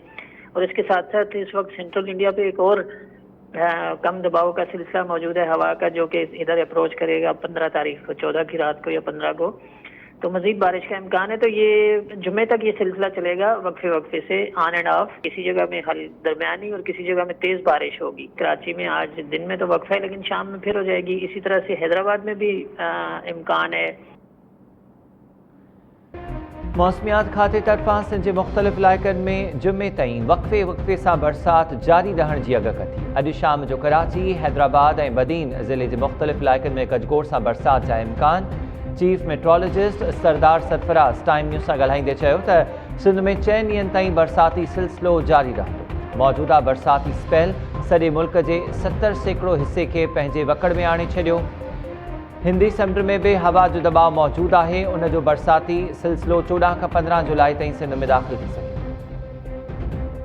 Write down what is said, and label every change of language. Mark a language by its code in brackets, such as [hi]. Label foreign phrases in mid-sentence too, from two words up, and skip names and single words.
[ur] اور اس کے ساتھ ساتھ اس وقت سینٹرل انڈیا پہ ایک اور کم دباؤ کا سلسلہ موجود ہے ہوا کا، جو کہ ادھر اپروچ کرے گا 15 تاریخ کو، 14 کی رات کو یا 15 کو. تو مزید بارش کا امکان ہے۔ تو یہ جمعے تک یہ سلسلہ چلے گا، وقفے وقفے سے [en] on and off. [ur] کسی جگہ میں درمیانی اور کسی جگہ میں تیز بارش ہوگی. کراچی میں آج دن میں تو وقفہ ہے، لیکن شام میں پھر ہو جائے گی۔ اسی طرح سے حیدرآباد میں بھی امکان ہے. [sd] मौसमियात खाते तरफ़ां सिंध जे मुख़्तलिफ़ इलाइक़नि में जुमे ताईं वक़्फ़े वक़्फ़े सां बरसाति जारी रहण जी अॻकथी। अॼु शाम जो कराची, हैदराबाद ऐं बदीन ज़िले जे मुख़्तलिफ़ इलाइक़नि में गजगोड़ सां बरसाति जा इम्कान। [en] chief meteorologist [sd] सरदार सरफराज़ टाइम न्यूज़ सां ॻाल्हाईंदे चयो त सिंध में 4 ॾींहंनि ताईं बरसाती सिलसिलो जारी रहंदो। मौजूदा बरसाती स्पेल सॼे मुल्क जे 70% हिसे खे पंहिंजे वकड़ में आणे छॾियो। हिंदी समुंड में भी हवा जो दबाव मौजूद है। उन जो बरसाती सिलसिलो 14 खां 15 जुलाई ताईं सिंध में दाख़िल थी सके।